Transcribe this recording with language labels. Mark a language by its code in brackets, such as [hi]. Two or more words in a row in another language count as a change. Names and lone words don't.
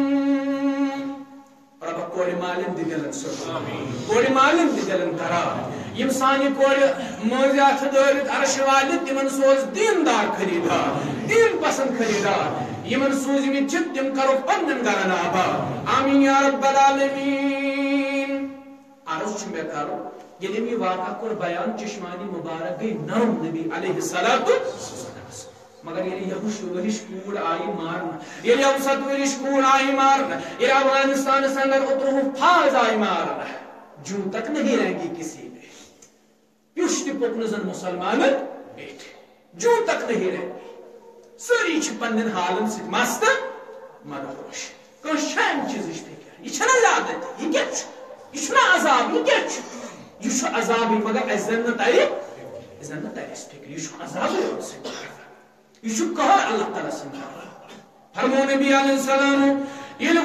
[ks] رۄبا کورِ مالٮ۪ن دِ دِلن سُہ کورِ مالٮ۪ن دِ دِلن قرار یِم سانہِ کورِ مٲنزِ اَتھٕ دٲرِتھ عرشہِ والہِ تِمن سوز دیٖندار خریٖدار دیٖن پسنٛد خریٖدار یِمن سوٗزمٕتۍ چھِ تِم کرو پننٮ۪ن گرن آباد آمیٖن [ar] یا رب العالمیٖن [ks] عرض چھُ مےٚ کرُن ییٚلہِ أمۍ یہِ واقعہ کوٚر بیان چشمانی مبارک گٔے نرم نبی [ar] علیہ الصلوۃ [ks] مگر ییٚلہِ یہُش ؤرِش کوٗر آیہِ مارنہٕ ییٚلہِ 7 ؤرِش کوٗر آیہِ مارنہٕ ییٚلہِ افغانستانس اندر 18 فاض آیہِ مارنہٕ [ur] جوں تک نہیں رہیں گی کسی میں [ks] پِیُش تہِ پوٚک زن مسلمانن بیٹھِ [ur] جوں تک نہیں رہیں گی [ks] سٲری چھِ پننٮ۪ن حالن سۭتۍ مست مدہوش کٲنٛسہِ چھا امہِ چیٖزٕچ فِکر یہِ چھَنہ زیادتی یہِ کیٛاہ چھُ یہِ چھُنہ عذاب یہِ کیٛاہ چھُ یہِ چھُ عذابٕے مگر اَسہِ زن نہٕ ترِ اَسہِ فِکر یہِ چھُ عذابٕے اورٕ سۭتۍ یہِ چھُ قہر اللہ تعالیٰ سٕنٛدِ فرمو نبی [ar] علیہ السلام [ks] ییٚلہِ